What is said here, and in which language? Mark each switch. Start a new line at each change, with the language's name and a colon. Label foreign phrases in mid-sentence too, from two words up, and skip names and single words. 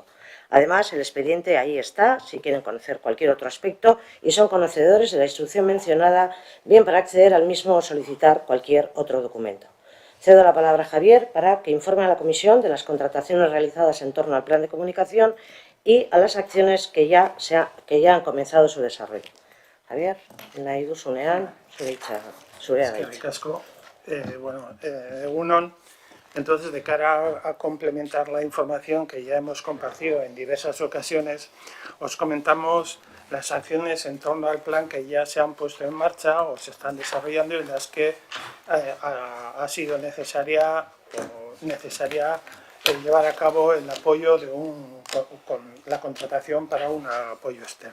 Spanish: Además, el expediente ahí está, si quieren conocer cualquier otro aspecto, y son conocedores de la instrucción mencionada, bien para acceder al mismo o solicitar cualquier otro documento. Cedo la palabra a Javier para que informe a la Comisión de las contrataciones realizadas en torno al plan de comunicación y a las acciones que ya han comenzado su desarrollo.
Basque: Javier, nahi duzunean, zurea da hitza. Eskerrik asko. Egun on.
Spanish: Entonces, de cara a complementar la información que ya hemos compartido en diversas ocasiones, os comentamos las acciones en torno al plan que ya se han puesto en marcha o se están desarrollando y en las que ha sido necesaria llevar a cabo el apoyo con la contratación para un apoyo externo.